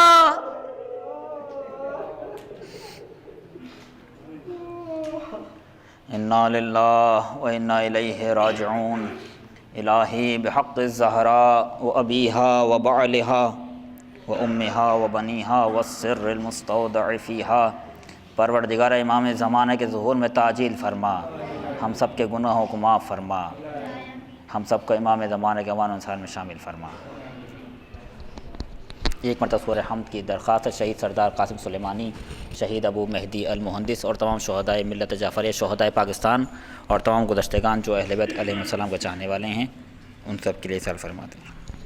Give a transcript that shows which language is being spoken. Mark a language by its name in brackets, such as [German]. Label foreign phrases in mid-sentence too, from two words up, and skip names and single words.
[Arabic] انا للہ و انا الیہ راجعون۔ الہی بحق الزہراء و ابیہا و بعلہا و امہا و بنیہا والسر المستودع فیہا، [Urdu] پروردگار امام زمانہ کے ظہور میں تعجیل فرما، ہم سب کے گناہوں کو معاف فرما، ہم سب کو امام زمانہ کے امان انصار میں شامل فرما۔ ایک مرتبہ سورہ حمد کی درخواست ہے شہید سردار قاسم سلیمانی، شہید ابو مہدی المہندس اور تمام شہدائے ملت جعفریہ، شہدائے پاکستان اور تمام گزشتگان جو اہل بیت علیہ السلام کے چاہنے والے ہیں، ان سب کے لیے سال فرماتے ہیں۔